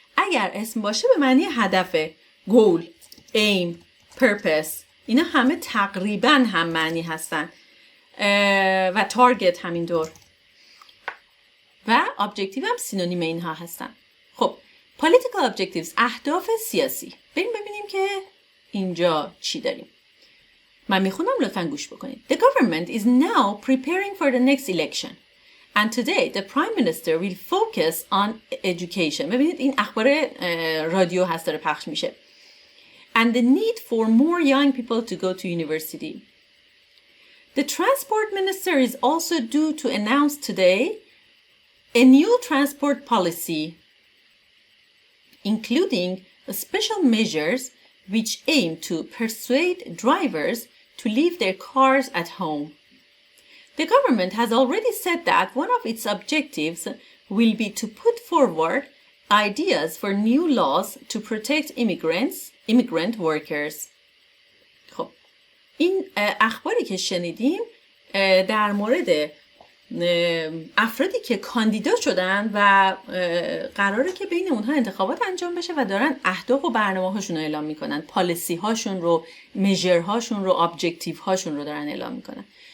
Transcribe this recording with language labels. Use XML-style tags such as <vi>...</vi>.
<fa>اگر اسم باشه به معنی هدفه. goal، aim، purpose، اینا همه تقریبا هم معنی هستن و تارگت همینطور و objective هم سینونیم اینها هستن. خب</fa> <en>political objectives</en> <fa>اهداف سیاسی. بریم ببینیم که اینجا چی داریم. من میخونم لطفاً گوش بکنید.</fa> <en>The government is now preparing for the next election and today the prime minister will focus on education.</en> <fa>ببینید این اخبار رادیو هست داره پخش میشه.</fa> <en>And the need for more young people to go to university. The transport minister is also due to announce today a new transport policy, including special measures which aim to persuade drivers to leave their cars at home. The government has already said that one of its objectives will be to put forward ideas for new laws to protect immigrant workers.</en> <fa>خب این اخباری که شنیدیم در مورد افرادی که کاندیدا شدن و قراره که بین اونها انتخابات انجام بشه و دارن اهداف و برنامه هاشون رو اعلام میکنن، پالیسی هاشون رو، میجر هاشون رو، ابجکتیو هاشون رو دارن اعلام میکنن.</fa>